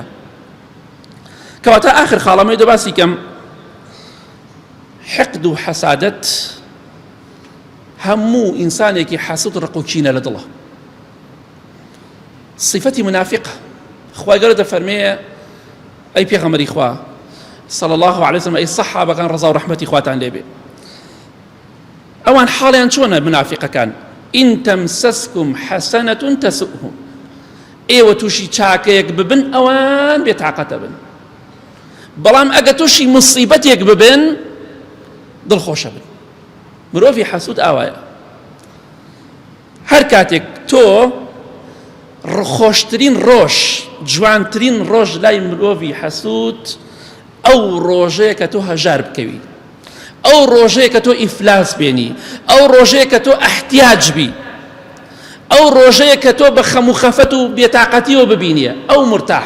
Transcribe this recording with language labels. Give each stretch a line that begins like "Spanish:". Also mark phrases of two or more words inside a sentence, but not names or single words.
Central Kurdish: کەواتە ئاخر خاڵەمەی دۆ باسی کەم، حقد و حەسادەت هەموو ئینسانێکی حەسوود ڕق و چینە لە دڵە، صفەتی منافقە. خوای گەورە دەفەرمێ ئەی پێغەمبەری خوا
Arabic: صلى الله عليه وسلم،
Central Kurdish: ئەی سەحابەکان ڕەزا و ڕەحمەتی خواتان لێبێ، ئەوان حاڵیان چۆنە منافقەکان؟
Arabic: إن تمسسكم حسنة تسؤهم،
Central Kurdish: ئێوە تووشی چاکەیەک ببن ئەوان بێتاقەتە بن، بەڵام ئەگە تووشی مصیبەتێک ببن دڵخۆشە بن. مرۆڤی حەسوود ئاوایە، هەر کاتێک تۆ خۆشترین ڕۆژ جوانترین ڕۆژ لای مرۆڤی حەسوود ئەو ڕۆژەیە کە تۆ هەژار بکەوی، ئەو ڕۆژەیە کە تۆ ئیفلاس بێنی، ئەو ڕۆژەیە کە تۆ ئەحتیاج بی، ئەو ڕۆژەیە کە تۆ بە خەم و خەفەت و بێتاقەتیەوە ببینیە، ئەو مرتاحە.